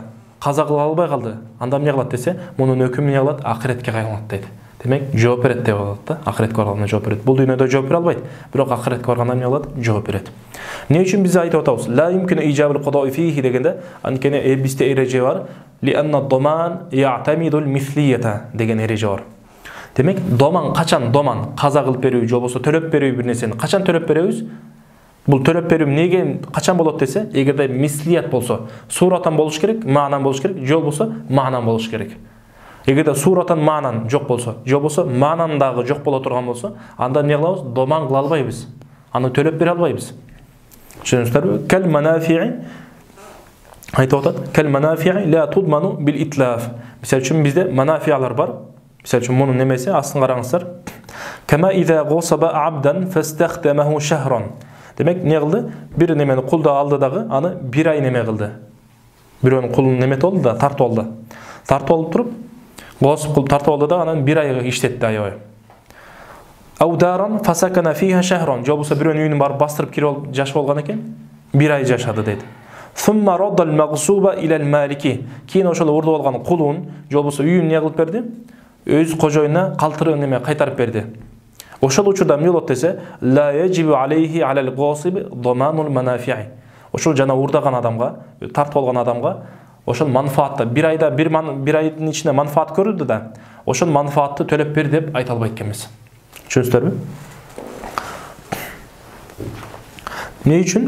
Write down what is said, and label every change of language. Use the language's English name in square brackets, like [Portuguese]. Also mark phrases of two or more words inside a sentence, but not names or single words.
[Kyrgyz] Каза кыла албай калды. Анда эмне кылат десе, мунун өкүмү эмне кылат? Акыретке кайланат дейт. Демек, жооп берет деп алат да. Акыретке барганда жооп берет. Бул дүйнөдө жооп бере албайт, бирок акыретке барганда эмне кылат? Жооп берет. Эмне үчүн биз айтып атабыз? [Arabic] لا يمكن إيجاب القضاء فيه [Kyrgyz] дегенде, анткени бизде эреже бар. [Arabic] لأن الضمان يعتمد المثلية [Kyrgyz] деген эреже бар. Демек, доман качан доман каза кылып берүү же болбосо төлөп берүү бир нерсени качан төлөп беребиз? Бул төлөп берүү эмнеге качан болот десе, эгерде мислият болсо, суратан болуш керек, маанан болуш керек, же болбосо маанан болуш керек. Эгерде суратан маанан жок болсо, же болбосо маанан дагы жок боло турган болсо, анда эмне кылабыз? Доман кыла албайбыз. Аны төлөп бере албайбыз. Түшүнүңүздөрбү? [Arabic] قال منافع [Kyrgyz] айтып атат. [Arabic] قال المنافع لا تضمن بالإتلاف. [Kyrgyz] Мисалы үчүн бизде манафи'алар бар. Мисалы үчүн мунун немеси астын караңыздар. [Arabic] كما إذا غصب عبدا فاستخدمه شهرا. [Kyrgyz] Демек, не кылды? Бир немени кулда алды дагы, аны бир ай неме кылды. Бирөөнүн кулун немет болду да, тартып алды. Тартып алып туруп, госуп кылып тартып алды да, анан бир ай иштетти аябай. [Arabic] أو دارا فسكن فيها شهرا. [Kyrgyz] Жобосо бирөөнүн үйүнө барып бастырып кирип алып жашап болгон экен, бир ай жашады дейт. [Arabic] ثم رد المغصوب إلى المالك. [Kyrgyz] Кийин ошол урдуп алган кулун, жобосо үйүн не кылып берди? Өз кожоюна калтырып неме кайтарып берди. Ошол учурда эмне болот десе, [Arabic] لا يجب عليه على الغاصب ضمان المنافع. [Kyrgyz] Ошол жана урдаган адамга, тартып алган адамга ошол манфаатты бир айда бир айдын ичинде манфаат көрүлдү да, ошол манфаатты төлөп бер деп айта албайт экенбиз. Түшүнүңүздөрбү? Эмне үчүн?